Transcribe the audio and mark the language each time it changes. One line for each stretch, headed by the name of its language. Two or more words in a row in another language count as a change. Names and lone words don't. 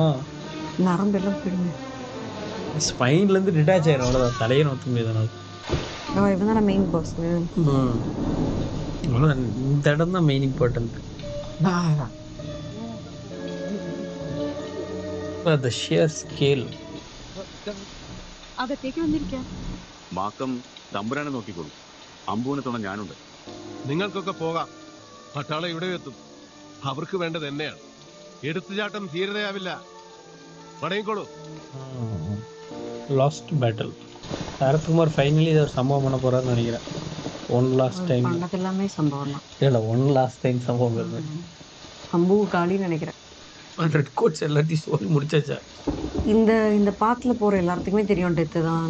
Tamil: நரம்பெல்லாம் போயிடுங்க. ஸ்பைன்ல இருந்து டிட்டாச் ஆயிரும், அவ்வளவுதான். தலையை நோத்த முடியாது. இவன் தான்
English: main boss.
Tamil: அவ்வளோதான், இந்த இடம் தான்
English: main important. the sheer scale.
Malayalam: അകത്തേക്ക് വന്നിരിക്കാം. മാക്കം തമ്പുരാനെ നോക്കിക്കോളൂ. അമ്പുവിനെ തുണ ഞാനുണ്ട്. നിങ്ങൾക്കൊക്കെ പോകാം. പട്ടാളം ഇവിടെ എത്തും. അവർക്ക് വേണ്ടത് എന്നെയാണ്. എടുത്തുചാട്ടം ധീരതയാവില്ല. മടങ്ങിക്കോളൂ.
English: Last battle.
Tamil: சரத்குமார் ஃபைனலி இதை ஒரு சம்பவம் பண்ண போறாருன்னு நினைக்கிறேன்.
English: One last time
Tamil: பண்ணது எல்லாமே சம்பவம் தான். இல்லை,
English: one last time
Tamil: சம்பவம் வருது. அம்பு காலின்னு நினைக்கிறேன்.
English: red coats
Tamil: எல்லாத்தையும் சொல்லி முடிச்சாச்சா? இந்த இந்த பாத்துல போற எல்லாத்துக்குமே தெரியும் டெத்து தான்.